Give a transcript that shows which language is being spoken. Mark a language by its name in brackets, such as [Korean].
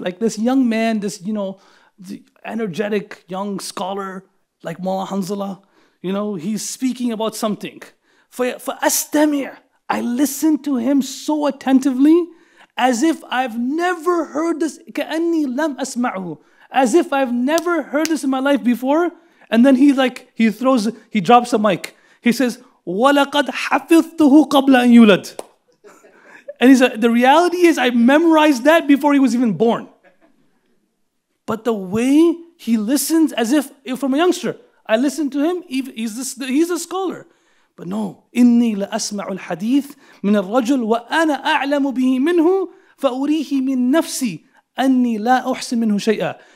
[English] Like this young man, this, the energetic young scholar, like Mullah Hanzala, he's speaking about something. [Arabic] فَأَسْتَمِعْ, [English] I listen to him so attentively, as if I've never heard this, [Arabic] كَأَنِّي لَمْ أَسْمَعْهُ, [English] as if I've never heard this in my life before. And then he drops a mic. [Arabic] He says, وَلَقَدْ حَفِظْتُهُ قَبْلَ أَنْ يُولَدْ. [English] And he said, the reality is I memorized that before he was even born. But the way he listens, as if from a youngster, I listen to him, he's a scholar. But no, [Arabic] إِنِّي لَأَسْمَعُ الْحَدِيثِ مِنَ الرَّجُلِ وَأَنَا أَعْلَمُ بِهِ مِنْهُ فَأُرِيهِ مِنْ نَفْسِي أَنِّي لَا أُحْسِنْ مِنْهُ شَيْئًا.